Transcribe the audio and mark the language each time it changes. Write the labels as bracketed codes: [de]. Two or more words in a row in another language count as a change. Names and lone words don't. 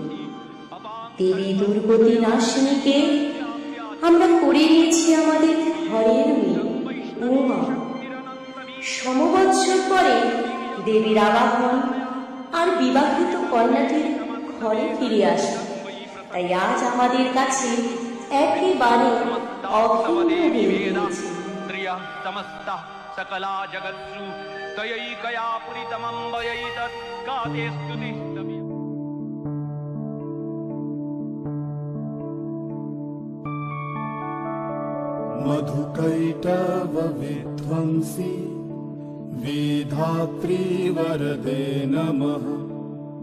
[bn] দেবী দুর্গতি নাশিনীকে আমরা করে নিয়েছি আমাদের ঘরের মেয়ে উমা। সমবৎসর পরে দেবীর আবাহন আর বিবাহিত কন্যাটির ঘরে ফিরে আসে। তাই আজ আমাদের কাছে একেবারে অভিন্ন দিন হয়েছে। [sa] समस्त सकला जगत्सु तयैकया पुरितमम्बयैतत् गाते स्तुतिस्तव्यम्। मधुकैटव विध्वंसी वेधात्री वरदे नमः।